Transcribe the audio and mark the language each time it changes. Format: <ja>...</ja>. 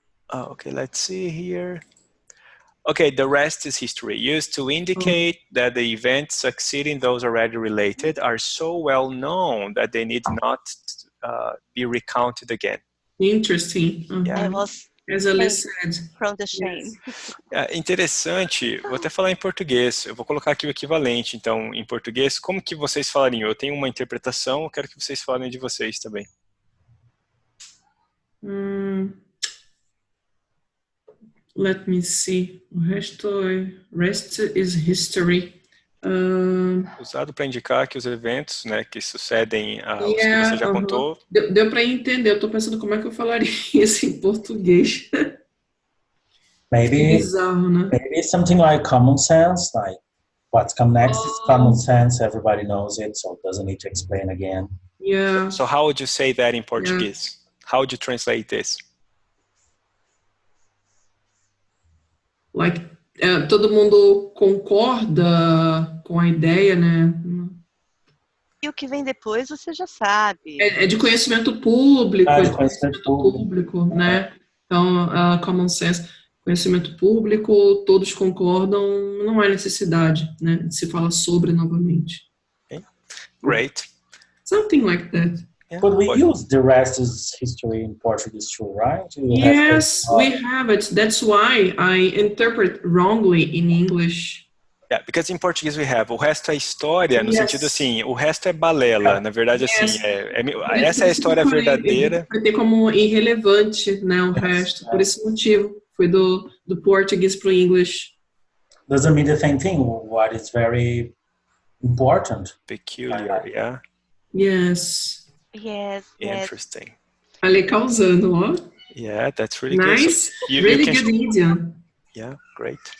<en>Okay, let's see here. Okay, the rest is history. Used to indicate that the events succeeding those already related are so well known that they need not be recounted again. Interesting. I was As Ali said. from the shame.</en> <pt>Interessante, vou até falar em português. Eu vou colocar aqui o equivalente, então, em português. Como que vocês falariam? Eu tenho uma interpretação, eu quero que vocês falem de vocês também.</pt> <en>Let me see. O rest is history.</en> <pt>Usado para indicar que os eventos, né, que sucedem aos que você já contou. Deu para entender. Eu tô pensando como é que eu falaria isso em português.</pt> <en>Maybe</en> <pt>Bizarro, né?</pt> <en>maybe something like common sense, like what's come next is common sense. Everybody knows it, so it doesn't need to explain again. Yeah. So how would you say that in Portuguese? How would you translate this?</en> <pt>Like, todo mundo concorda com a ideia, né? E o que vem depois você já sabe. É de conhecimento público, de conhecimento público, né? Então,</pt> <en>common sense,</en> <pt>conhecimento público, todos concordam, não há necessidade, né, de se falar sobre novamente.</pt> <en>Okay. Great. Something like that. Yeah. But we use the rest is history in Portuguese too, right? Yes, we have it. That's why I interpret wrongly in English. Yeah, because in Portuguese we have</en> <pt>o resto é história, no sentido assim, o resto é balela. Na verdade, assim, essa é a história verdadeira. Vai ter como irrelevante, né, o resto. Por esse motivo, foi do português para o English.</pt> <en>Doesn't mean the same thing. What is very important. Peculiar, yeah. Yes. Yes. Interesting.</en> <pt>Ali causando, ó.</pt> <en>Yeah, that's really nice. good. So really good Indian. Yeah, great.</en>